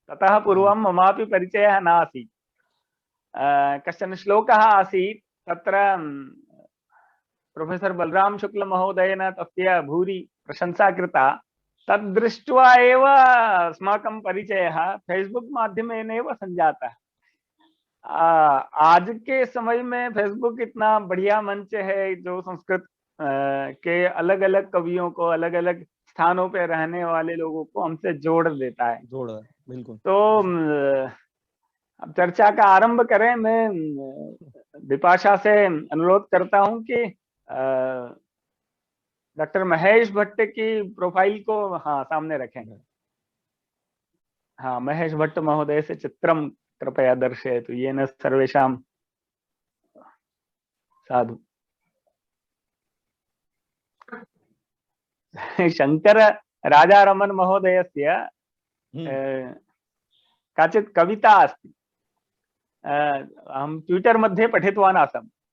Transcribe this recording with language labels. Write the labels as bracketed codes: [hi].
[sa] ततः पूर्वं ममापि परिचयः नासीत्। कश्चन श्लोकः आसीत्, तत्र प्रोफेसर बलराम शुक्ल महोदयेन तस्य भूरि प्रशंसा कृता। तद्दृष्ट्वा एव अस्माकं परिचयः फेसबुक माध्यमेन एव संजातः। [hi] आज के समय में फेसबुक इतना बढ़िया मंच है जो संस्कृत के अलग अलग कवियों को, अलग अलग स्थानों पे रहने वाले लोगों को हमसे जोड़ देता है। बिल्कुल। तो अब चर्चा का आरंभ करें। मैं विपाशा से अनुरोध करता हूं कि डॉक्टर महेश भट्ट की प्रोफाइल को सामने रखें। हाँ, [sa] महेश भट्ट महोदय से चित्रम कृपया दर्शयतु येन सर्वेषां साधु। शंकर राजारमण महोदयस्य काचित् कविता अस्ति, अहं ट्विटर मध्ये पठितवान् आसम्।